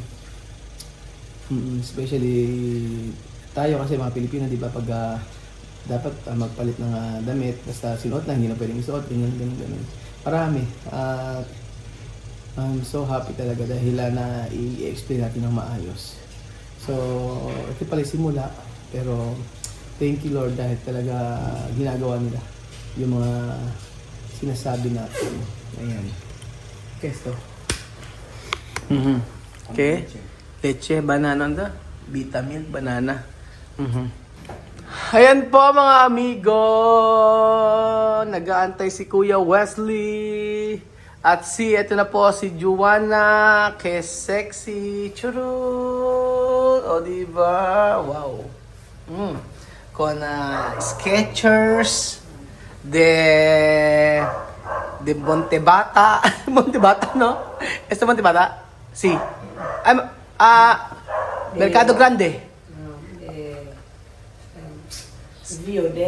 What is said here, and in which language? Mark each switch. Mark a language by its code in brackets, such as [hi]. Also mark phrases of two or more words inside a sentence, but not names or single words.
[tl] Especially tayo kasi mga Pilipino, di ba, pag dapat magpalit ng damit, basta sinuot na, hindi na pwedeng isuot, ganyan. Marami. [en] I'm so happy [tl] talaga dahil na i-explain natin ng maayos. So, ito pala simula, pero [en] thank you Lord [tl] dahil talaga ginagawa nila yung mga sinasabi natin. Ayan. Kesto. Okay. [es] Leche, banana anda. Vitamin, banana. [tl] Ayan po mga amigo. Nag-aantay si Kuya Wesley. At ito na po si Joanna. [es] Ke sexy. [tl] Churut. O diba? Wow. [es] Con Skechers. De Montebata. Montebata, no? Este Montebata? Si. Mercado Grande. Biodeac.